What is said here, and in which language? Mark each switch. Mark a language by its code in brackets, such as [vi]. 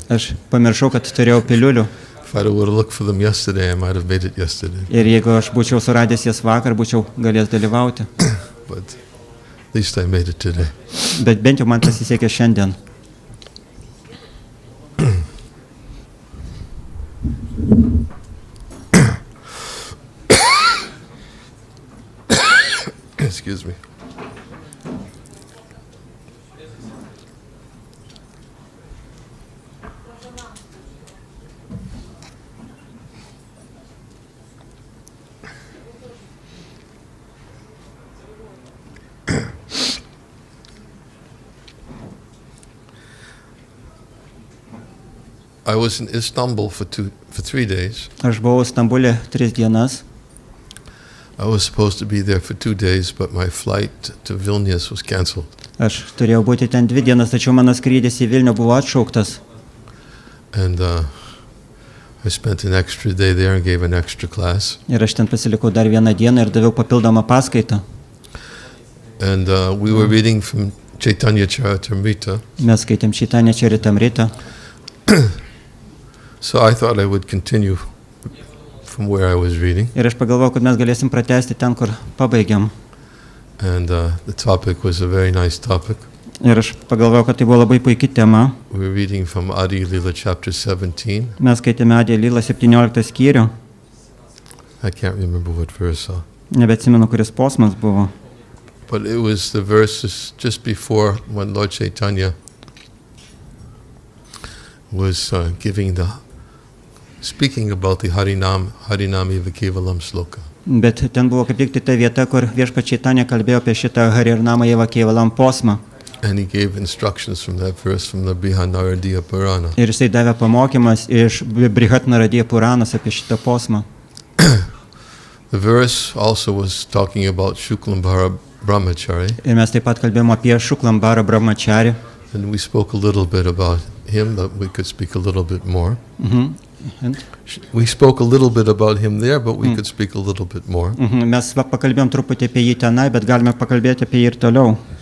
[lt] Aš pamiršau, kad turėjau piliulių. [en] If I would have looked for them yesterday, I might have made it yesterday. [lt] Ir jeigu aš būčiau suradęs jas vakar, būčiau galėjęs dalyvauti. [en] But at least I made it today. [lt] Bet bent jau man pasisekė šiandien. [en] Excuse me. I was in Istanbul for 3 days. [lt] Aš buvau Stambulė 3 dienas. [en] I was supposed to be there for 2 days, but my flight to Vilnius was cancelled. [lt] Aš turėjau būti ten 2 dienas, tačiau mano skrydis į Vilnių buvo atšauktas. [en] And I spent an extra day there and gave an extra class. [lt] Ir aš ten pasilikau dar 1 dieną ir daviau papildomą paskaitą. [en] And we were reading from Chaitanya Charitamrita. [lt] Mes skaitėm Chaitanya Charitamrita. [en] So I thought I would continue from where I was reading. [lt] Ir aš pagalvojau, kad mes galėsim pratęsti ten, kur pabaigėm. [en] And the topic was a very nice topic. [lt] Ir aš pagalvojau, kad tai buvo labai puiki tema. [en] We were reading from Adi Lila chapter 17. [lt] Mes skaitėme Adi Lila 17 skyrių. [en] I can't remember what verse. [lt] Nebeatsimenu, kuris posmas buvo. [en] But it was the verses just before when Lord Chaitanya was speaking about the Harinami Vakevalam sloka. [lt] Bet ten buvo kaip tik tai ta vieta, kur viešpats Chaitanya kalbėjo apie šitą Harinamą Vakevalam posmą. [en] And he gave instructions from that verse from the Brihanaradiya Purana. [lt] Ir jisai davė pamokymas iš Brihatnaradija Puranos apie šitą posmą. [en] The verse also was talking about Shuklambara Brahmachari, [lt] Ir mes taip pat kalbėjome apie Šuklambarą Brahmacharį. [en] and we spoke a little bit about him, but we could speak a little bit more. We spoke a little bit about him there, but we could speak a little bit more. [lt] Mes pakalbėjom truputį apie jį tenai, bet galime pakalbėti apie jį ir toliau.